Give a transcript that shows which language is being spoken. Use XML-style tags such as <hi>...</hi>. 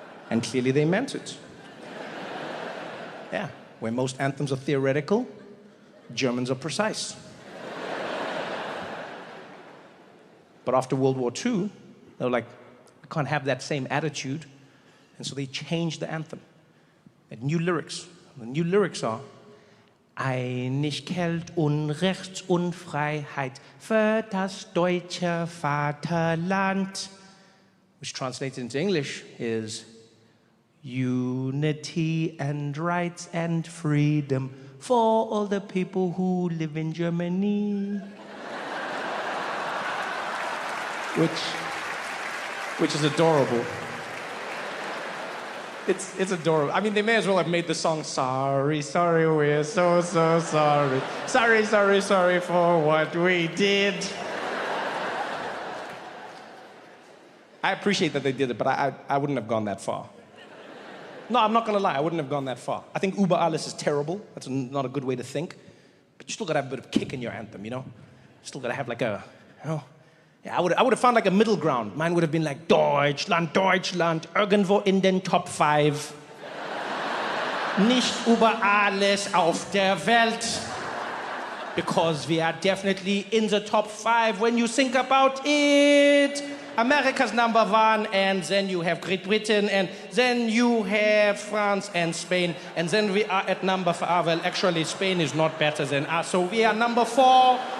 <en>And clearly they meant it. Yeah. Where most anthems are theoretical, Germans are precise. But after World War II, they were like, we can't have that same attitude. And so they changed the anthem. And new lyrics. The new lyrics are,</en> <de>Einigkeit und Rechts und Freiheit für das deutsche Vaterland.</de> <en>Which translated into English is, unity and rights and freedom for all the people who live in Germany. Which is adorable. It's adorable. I mean, they may as well have made the song, sorry, sorry, we're so, so sorry. Sorry, sorry, sorry for what we did. I appreciate that they did it, but I wouldn't have gone that far. No, I'm not gonna lie, I wouldn't have gone that far. I think Über alles is terrible. That's not a good way to think. But you still gotta have a bit of kick in your anthem, you know? You still gotta have like a, you know? Yeah, I would have found like a middle ground. Mine would have been like,</en> <de>Deutschland, Deutschland, irgendwo in den Top 5. Nicht über alles auf der Welt.</de> <en>Because we are definitely in the top 5 when you think about it. America's number 1, and then you have Great Britain, and then you have France and Spain, and then we are at number 5. Well, actually, Spain is not better than us, so we are number 4.</en>